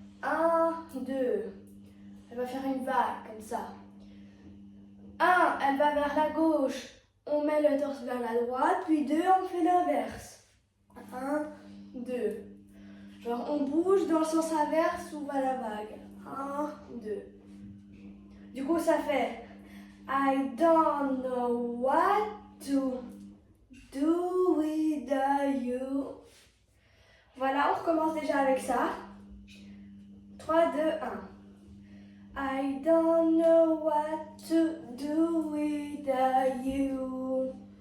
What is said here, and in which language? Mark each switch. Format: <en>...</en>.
<fr>1, 2. Elle va faire une vague comme ça. 1, elle va vers la gauche. On met le torse vers la droite. Puis 2, on fait l'inverse. 1, 2. Genre, on bouge dans le sens inverse où va la vague. 1, 2. Du coup, ça fait</fr> <en>I don't know what to do without you.</en> <fr>Voilà, on recommence déjà avec ça. 3, 2, 1.</fr> <en>I don't know what to do without you.</en>